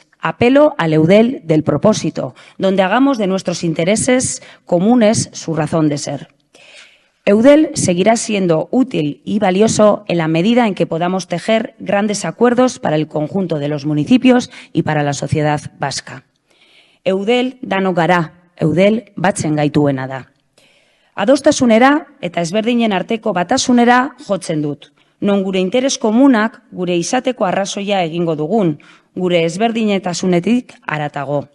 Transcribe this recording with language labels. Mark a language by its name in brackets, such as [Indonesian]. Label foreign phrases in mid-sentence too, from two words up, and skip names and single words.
[Spanish] Apelo al Eudel del propósito, donde hagamos de nuestros intereses comunes su razón de ser. Eudel seguirá siendo útil y valioso en la medida en que podamos tejer grandes acuerdos para el conjunto de los municipios y para la sociedad vasca. [Basque] Eudel danok gara, Eudel batzen gaituena da. Adostasunera eta ezberdinen arteko batasunera jotzen dut. Non gure interes komunak gure izateko arrazoia egingo dugun, gure ezberdinetasunetik haratago.